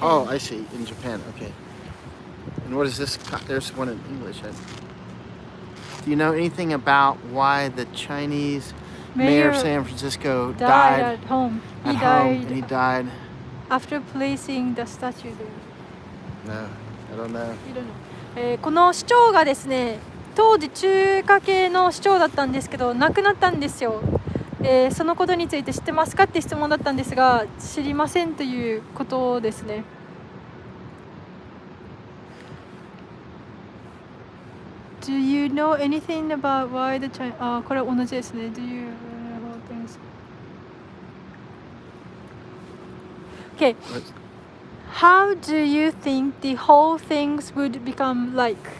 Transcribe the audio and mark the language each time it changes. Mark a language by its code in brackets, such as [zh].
[en] Oh, I see. In Japan. Okay. And what is this? There's one in English. Do you know anything about why the Chinese mayor of San Francisco died at home? He died after placing the statue there. No, I don't know. You don't know. [ja] この市長がですね、当時中華系の市長だったんですけど亡くなったんですよ。そのことについて知ってますかって質問だったんですが、知りませんということですね。 [en] Do you know anything about why the China? [ja] これ同じですね。 [en] Do you know things? Okay. How do you think the whole things would become like?